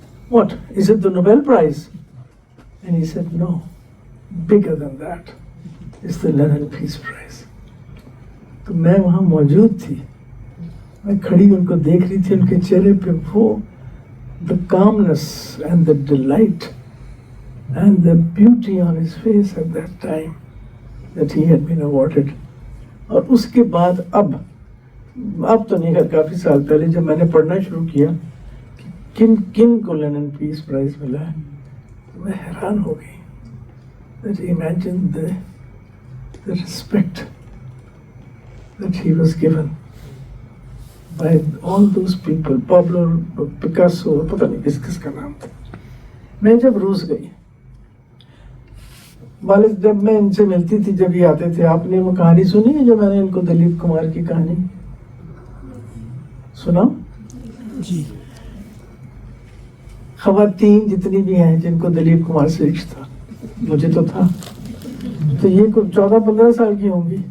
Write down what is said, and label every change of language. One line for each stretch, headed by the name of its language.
English: What is it, the Nobel prize? And he said no, bigger than that is the Lenin peace prize.
Urdu: تو میں وہاں موجود تھی، میں کھڑی ان کو دیکھ رہی تھی. ان کے چہرے پہ وہ
English: the calmness and the delight and the beauty on his face at that time that he had been awarded.
Urdu: اور اس کے بعد اب تو نہیں ہے، کافی سال پہلے جب میں نے پڑھنا شروع کیا کہ کن کن کو لینن پیس پرائز ملا ہے، تو میں حیران ہو گئی.
English: that imagine the respect that he was given by all those people.
Urdu: Pablo Picasso, پتہ نہیں کس کس کا نام تھا. میں جب روس گئی، والد جب میں ان سے ملتی تھی، جب یہ آتے تھے، آپ نے وہ کہانی سنی ہے جو میں نے ان کو دلیپ کمار کی کہانی سنا جی؟ خواتین جتنی بھی ہیں جن کو دلیپ کمار سے عشق تھا، مجھے تو تھا، تو یہ 14-15 سال کی ہوں گی.